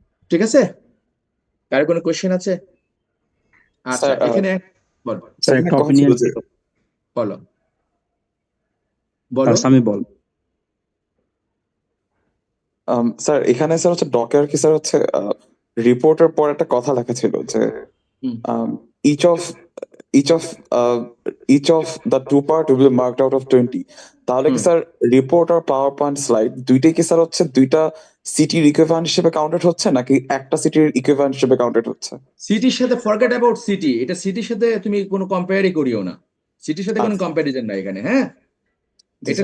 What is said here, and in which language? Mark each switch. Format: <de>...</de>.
<bn>ঠিক আছে, কার কোনো কোশ্চেন আছে? আচ্ছা, স্যার এখানে বলো স্যার এখানে একটা কথা ছিল</bn> <en>opinion</en> <bn>যে বলো বলো। সামি বল। স্যার এখানে স্যার হচ্ছে ডকের কি স্যার হচ্ছে রিপোর্টের পর একটা কথা লেখা ছিল যে হুম।</bn> <en>each of each of uh, each of the two part will be marked out of 20.</en> <bn>তাহলে কি হুম। স্যার রিপোর্ট আর পাওয়ার পয়েন্ট স্লাইড দুইটাই কি স্যার হচ্ছে দুইটা সিটির ইকুইভ্যালেন্ট হিসেবে কাউন্টেড হচ্ছে নাকি একটা সিটির ইকুইভ্যালেন্ট হিসেবে কাউন্টেড হচ্ছে? সিটির সাথে</bn> <en>forget about city,</en> <bn>এটা সিটির সাথে তুমি কোনো কম্পেয়ারই করিও না, সিটির সাথে কোনো আচ্ছা কম্প্যারিজন নাই এখানে। হ্যাঁ, জি এটা</bn>